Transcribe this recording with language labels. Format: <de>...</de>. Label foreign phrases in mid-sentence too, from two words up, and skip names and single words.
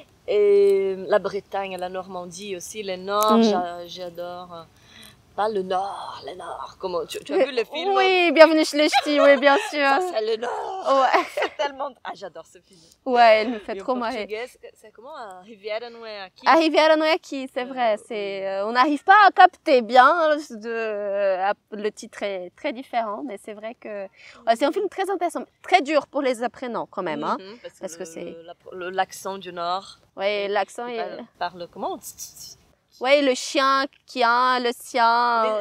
<fr>Et la Bretagne, la Normandie aussi, le Nord, j'adore. Pas le Nord. Comment tu as vu le film? Oui, Bienvenue chez les Ch'tis, oui, bien sûr. Ça, c'est le Nord. Ouais. C'est tellement... Ah, j'adore ce film. Ouais, elle me fait Et trop en marrer. portugais, c'est comment?</fr> <pt>A Riviera não é aqui. A Riviera não é aqui,</pt> <fr>c'est vrai. On n'arrive pas à capter bien. Le titre est très différent, mais c'est vrai que c'est un film très intéressant, très dur pour les apprenants quand même, hein, parce que c'est l'accent du Nord. Ouais, l'accent est... Parle comment? Oui, le chien qui a le sien.</fr>